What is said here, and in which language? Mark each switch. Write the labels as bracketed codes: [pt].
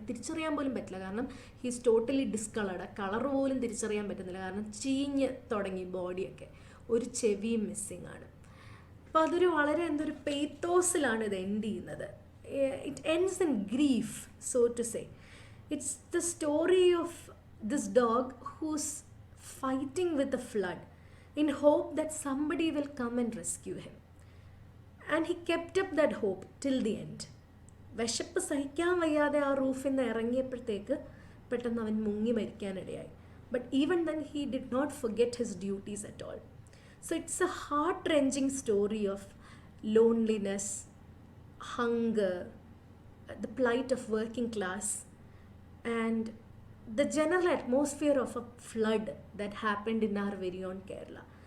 [ml] അത് തിരിച്ചറിയാൻ പോലും പറ്റില്ല, കാരണം [en] He's totally discoloured. [ml] കളർ പോലും തിരിച്ചറിയാൻ പറ്റുന്നില്ല, കാരണം ചീഞ്ഞ് തുടങ്ങി ബോഡിയൊക്കെ. ഒരു ചെവിയും മിസ്സിങ് ആണ്. അപ്പോൾ അതൊരു വളരെ എന്തൊരു പെയ്ത്തോസിലാണ് ഇത് എൻഡ് ചെയ്യുന്നത്. [en] It ends in grief, so to say. It's the story of this dog who's fighting with the flood in hope that somebody will come and rescue him. And he kept up that hope till the end. [ml] വിശപ്പ് സഹിക്കാൻ വയ്യാതെ ആ റൂഫിൽ നിന്ന് ഇറങ്ങിയപ്പോഴത്തേക്ക് പെട്ടെന്ന് അവൻ മുങ്ങി മരിക്കാനിടയായി. [en] But even then he did not forget his duties at all. So it's a heart-wrenching story of loneliness, hunger, the plight of working class, and the general atmosphere of a flood that happened in our very own Kerala.